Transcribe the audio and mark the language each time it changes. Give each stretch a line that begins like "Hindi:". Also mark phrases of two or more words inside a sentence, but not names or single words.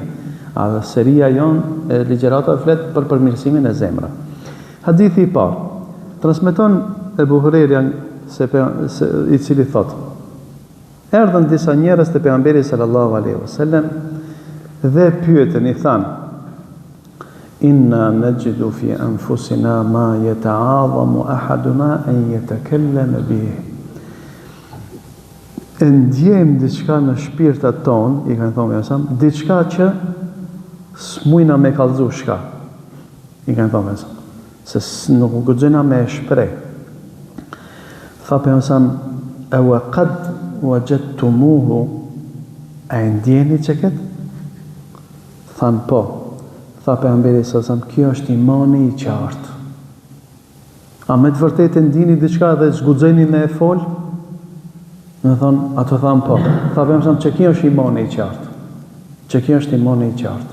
Albanian: A dhe seria jonë e ligjëratave flet për përmirësimin e zemrës. Hadithi i parë transmeton Ebu Hurajra i cili thot: erdhën disa njerëz te pejgamberi
Arabic: صلى الله عليه وسلم
Albanian: dhe pyetën, i thanë:
Arabic: إنا نجد في أنفسنا ما يتعاظم أحدنا أن يتكلم به.
Albanian: Ndjejmë diçka në shpirtat tonë, i kanë thonë mesam, diçka që s'mujna me kallëzu shka. I kanë thonë mesam, se nuk guxojna me shpreh. Tha pe mesam:
Arabic: أوقد وجدتموه,
Albanian: a ndjeni që këtë? Thanë po. Tha pejgamberi
Arabic: صلى الله عليه وسلم,
Albanian: kjo është imani i qartë. A me të vërtetë ndini diçka dhe zguxojni me e fol? Do thonë, ato thanë po. Tha pejgamberi që kjo është imani i qartë. Që kjo është imani i qartë.